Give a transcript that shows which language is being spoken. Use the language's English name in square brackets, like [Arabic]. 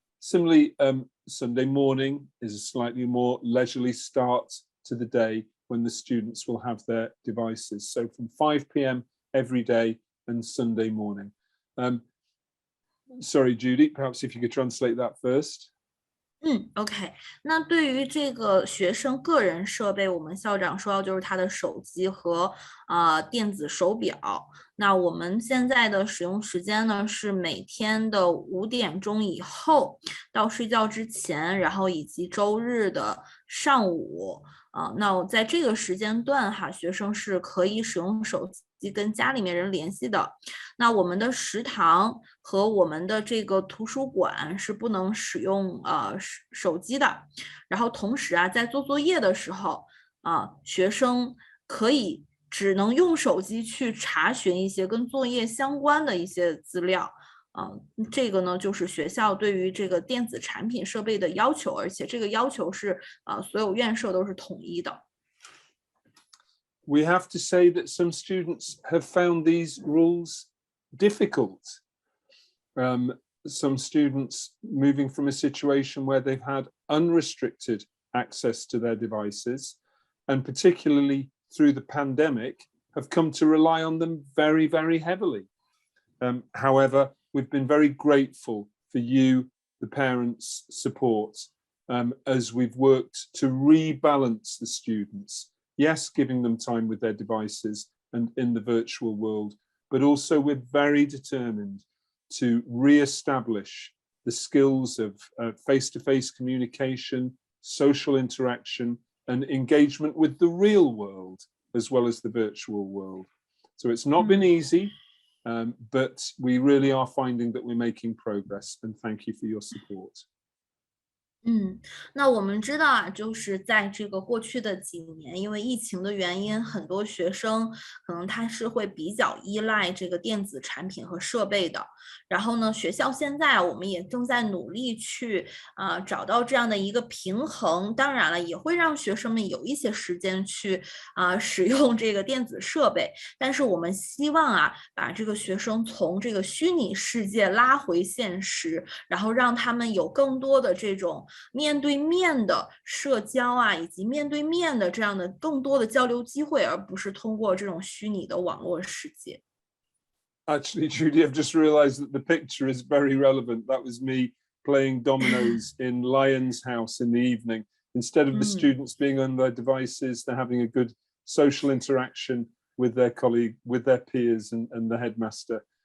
[English] Similarly, Sunday morning is a slightly more leisurely start to the day when the students will have their devices. So from 5 p.m. every day and Sunday morning. Sorry, Judy, perhaps if you could translate that first. [Chinese] OK， 那对于这个学生个人设备，我们校长说到就是他的手机和电子手表。那我们现在的使用时间呢是每天的5点钟以后到睡觉之前，然后以及周日的上午。那在这个时间段哈，学生是可以使用手机跟家里面人联系的。那我们的食堂和我们的这个图书馆是不能使用手机的。然后同时啊，在做作业的时候学生只能用手机去查询一些跟作业相关的一些资料。这个呢就是学校对于这个电子产品设备的要求，而且这个要求是所有院舍都是统一的。 [English] We have to say that some students have found these rules difficult. Some students moving from a situation where they've had unrestricted access to their devices, and particularly through the pandemic, have come to rely on them very, very heavily. However, we've been very grateful for you, the parents' support, as we've worked to rebalance the students. Yes, giving them time with their devices and in the virtual world, but also we're very determined to re-establish the skills of face-to-face communication, social interaction, and engagement with the real world, as well as the virtual world. So it's not been easy, but we really are finding that we're making progress, and thank you for your support. [Chinese] 那我们知道啊，就是在这个过去的几年，因为疫情的原因，很多学生可能他是会比较依赖这个电子产品和设备的。然后呢，学校现在我们也正在努力去找到这样的一个平衡。当然了，也会让学生们有一些时间去使用这个电子设备。但是我们希望啊，把这个学生从这个虚拟世界拉回现实，然后让他们有更多的这种面对面的社交啊，以及面对面的这样的更多的交流机会，而不是通过这种虚拟的网络世界。 [English] Actually, Judy, I've just realized that the picture is very relevant. That was me playing dominoes in Lion's house in the evening. Instead of the students being on their devices, they're having a good social interaction with their colleague, with their peers and the headmaster.